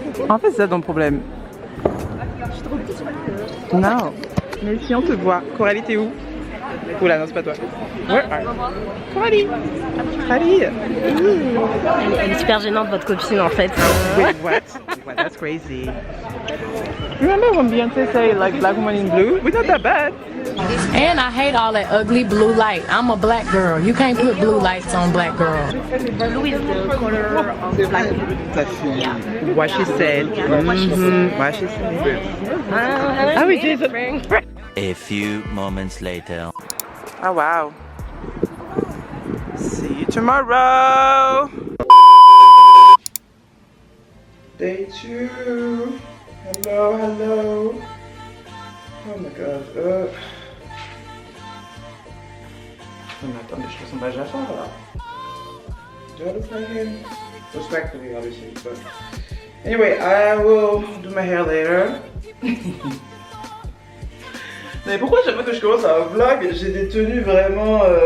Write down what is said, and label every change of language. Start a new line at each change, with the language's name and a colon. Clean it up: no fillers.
French: En fait, c'est ça ton problème. Non. Mais si on te voit. Coralie, t'es où? Oula, non, c'est pas toi. Ouais. Coralie. Coralie. Elle est super gênante, votre copine, en fait.
English: Wait, what? Well, that's crazy. Remember when Beyonce said like black woman in blue? We're not that bad. And I hate all that ugly blue light. I'm a black girl. You can't put blue lights on black girls. Blue is the color of black. What she said. What she said.
French: Ah oui,
English: Jesus. A few moments later. Oh wow. See you tomorrow. Day 2. Hello, hello. Oh my god.
French: Oh, mais attendez, je ressemble à Jafar là.
English: Do I look like him? Respectfully, obviously. But anyway, I will do my hair later.
French: Mais pourquoi chaque fois que je commence un vlog, j'ai des tenues vraiment...